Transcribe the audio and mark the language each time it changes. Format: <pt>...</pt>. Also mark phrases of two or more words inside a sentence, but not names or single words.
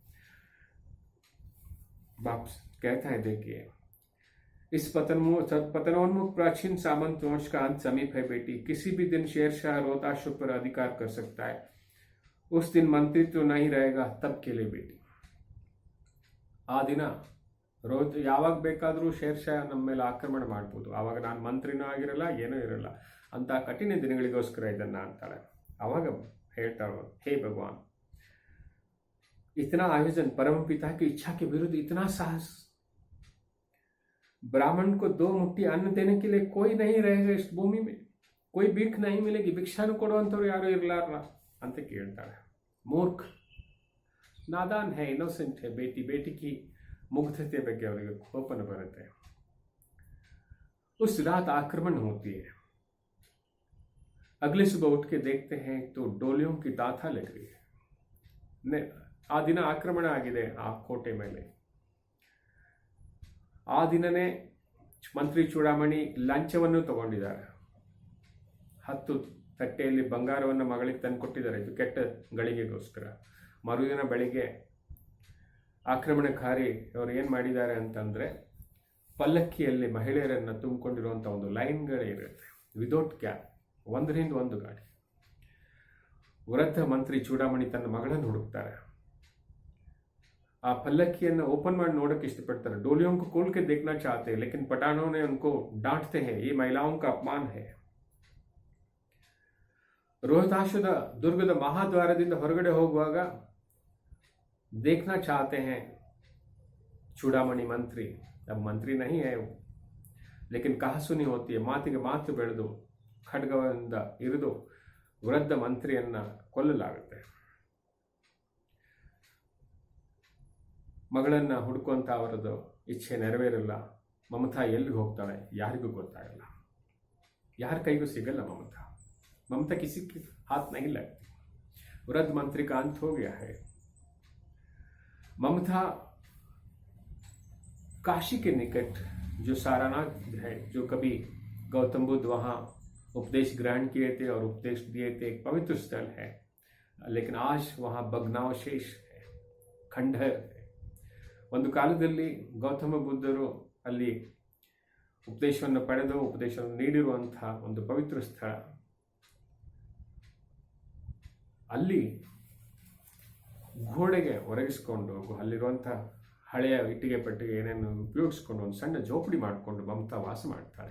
<hi>बाप कहता है देखिए, इस पतनोन्मुख प्राचीन सामंत वंश का अंत समीप है बेटी. किसी भी दिन शेरशाह रोहताश पर अधिकार कर सकता है. उस दिन मंत्रित्व तो नहीं रहेगा तब के लिए बेटी.</hi> <kn>ಆ ದಿನ ಯಾವಾಗ ಬೇಕಾದರೂ ಶೇರ್ಷಾ ನಮ್ಮ ಮೇಲೆ ಆಕ್ರಮಣ ಮಾಡ್ಬೋದು. ಆವಾಗ ನಾನು ಮಂತ್ರಿನೂ ಆಗಿರಲ್ಲ, ಏನೂ ಇರಲ್ಲ. ಅಂತ ಕಠಿಣ ದಿನಗಳಿಗೋಸ್ಕರ ಇದನ್ನು ಅಂತಾಳೆ. ಆವಾಗ ಹೇಳ್ತಾಳು,</kn> <hi>हे भगवान, इतना आयोजन, परम पिता की इच्छा के विरुद्ध इतना साहस, ब्राह्मण को 2 मुट्ठी अन्न देने के लिए कोई नहीं रहेगा इस भूमि में, कोई भीख नहीं मिलेगी,</hi> <kn>भिक्षाನು ಕೊಡುವಂತವ್ರು ಯಾರು ಇರಲಾರ ಅಂತ ಕೇಳ್ತಾಳೆ. ಮೂರ್ಖ,</kn> <hi>नादान है, इनोसेंट है बेटी की</hi> <kn>मुग्धते ಬಗ್ಗೆ ಅವರಿಗೆ ಕೋಪನ ಬರುತ್ತೆ.</kn> <hi>उस रात आक्रमण होती है. अगले सुबह उठ के देखते हैं तो डोलियों की ताथा लग रही है.</hi> <kn>ಆ ದಿನ ಆಕ್ರಮಣ ಆಗಿದೆ ಆ ಕೋಟೆ ಮೇಲೆ. ಆ ದಿನನೇ ಮಂತ್ರಿ ಚೂಡಾಮಣಿ ಲಂಚವನ್ನು ತಗೊಂಡಿದ್ದಾರೆ. 10 ತಟ್ಟೆಯಲ್ಲಿ ಬಂಗಾರವನ್ನು ಮಗಳಿಗೆ ತಂದು ಕೊಟ್ಟಿದ್ದಾರೆ, ಇದು ಕೆಟ್ಟ ಗಳಿಗೆಗೋಸ್ಕರ. ಮರುದಿನ ಬೆಳಿಗ್ಗೆ ಆಕ್ರಮಣಕಾರಿ ಅವರು ಏನು ಮಾಡಿದ್ದಾರೆ ಅಂತಂದರೆ, ಪಲ್ಲಕ್ಕಿಯಲ್ಲಿ ಮಹಿಳೆಯರನ್ನು ತುಂಬಿಕೊಂಡಿರುವಂಥ ಒಂದು ಲೈನ್ಗಳಿರುತ್ತೆ,</kn> <en>without cap,</en> <kn>ಒಂದರಿಂದ ಒಂದು ಗಾಡಿ. ವೃದ್ಧ ಮಂತ್ರಿ ಚೂಡಾಮಣಿ ತನ್ನ ಮಗಳನ್ನು ಹುಡುಕ್ತಾರೆ. ಆ पल्लक्किಯನ್ನು ಓಪನ್ ಮಾಡಿ ನೋಡಕ್ಕೆ ಇಷ್ಟಪಡ್ತಾರೆ.</kn> <hi>डोलियों को खोल के देखना चाहते हैं, लेकिन पठानों ने उनको डांटते हैं, ये महिलाओं का अपमान है.</hi> <kn>रोहताशದ ದುರ್ಗದ ಮಹಾದ್ವಾರದಿಂದ ಹೊರಗಡೆ ಹೋಗುವಾಗ</kn> <hi>देखना चाहते हैं चूड़ामणि मंत्री. अब मंत्री नहीं है वो, लेकिन कहा सुनी होती है.</hi> <kn>ಮಾತಿಗೆ ಮಾತು ಬೆಳೆದು ಖಡ್ಗದಿಂದ ಇರಿದು ವೃದ್ಧ ಮಂತ್ರಿಯನ್ನ ಕೊಲ್ಲಲಾಗುತ್ತೆ. ಮಗಳನ್ನ ಹುಡುಕುವಂತ ಅವರದು ಇಚ್ಛೆ ನೆರವೇರಲ್ಲ. ಮಮತಾ ಎಲ್ಲಿಗೆ ಹೋಗ್ತಾಳೆ ಯಾರಿಗೂ ಗೊತ್ತಾಗಲ್ಲ, ಯಾರ ಕೈಗೂ ಸಿಗಲ್ಲ ममता.</kn> <hi>ममता किसी के हाथ नहीं लगती. वृद्ध मंत्री का अंत हो गया है. ममता काशी के निकट जो सारनाथ है, जो कभी गौतम बुद्ध वहाँ उपदेश ग्रहण किए थे और उपदेश दिए थे, एक पवित्र स्थल है, लेकिन आज वहाँ भग्नावशेष है, खंडहर है.</hi> <kn>ಒಂದು ಕಾಲದಲ್ಲಿ ಗೌತಮ ಬುದ್ಧರು ಅಲ್ಲಿ ಉಪದೇಶವನ್ನು ಪಡೆದು ಉಪದೇಶವನ್ನು ನೀಡಿರುವಂತಹ ಒಂದು ಪವಿತ್ರ ಸ್ಥಳ. ಅಲ್ಲಿ ಗೋಡೆಗೆ ಒರಗಿಸ್ಕೊಂಡು ಅಲ್ಲಿರುವಂಥ ಹಳೆಯ ಇಟ್ಟಿಗೆ ಪಟ್ಟಿಗೆ ಏನೇನು ಉಪಯೋಗಿಸ್ಕೊಂಡು ಒಂದು ಸಣ್ಣ ಜೋಪಡಿ ಮಾಡಿಕೊಂಡು ಮಮತಾ ವಾಸ ಮಾಡ್ತಾಳೆ.</kn>